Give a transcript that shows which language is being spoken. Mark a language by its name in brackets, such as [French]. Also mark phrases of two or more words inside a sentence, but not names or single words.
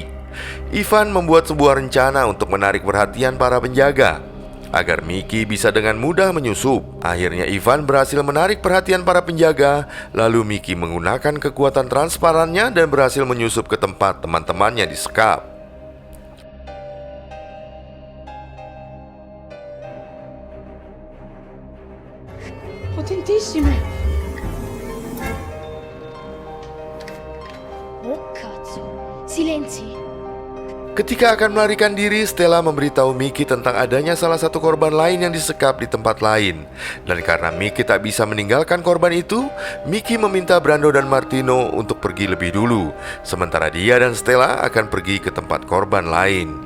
[Indonesian] Ivan membuat sebuah rencana untuk menarik perhatian para penjaga agar Mickey bisa dengan mudah menyusup. Akhirnya Ivan berhasil menarik perhatian para penjaga. Lalu Mickey menggunakan kekuatan transparannya dan berhasil menyusup ke tempat teman-temannya disekap. [Italian] Potentissime. Oh cazzo, silenzi. [Indonesian] Ketika akan melarikan diri, Stella memberitahu Mickey tentang adanya salah satu korban lain yang disekap di tempat lain. Dan karena Mickey tak bisa meninggalkan korban itu, Mickey meminta Brando dan Martino untuk pergi lebih dulu, sementara dia dan Stella akan pergi ke tempat korban lain.